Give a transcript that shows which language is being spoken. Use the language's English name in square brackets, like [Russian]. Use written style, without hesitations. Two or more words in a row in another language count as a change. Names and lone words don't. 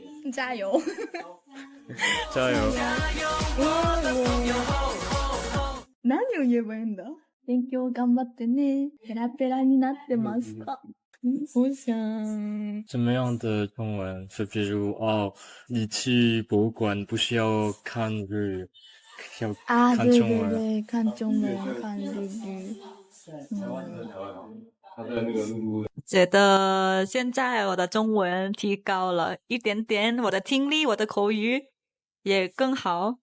[Chinese] 加油！加油！ [Japanese] 何を言えばいいんだ？勉強頑張ってね。ペラペラになってますか？ [Chinese] 我想怎么样的中文？就比如你去博物馆不需要看日语，要看中文。对，看中文，看日语。觉得现在我的中文提高了一点点，我的听力，我的口语也更好。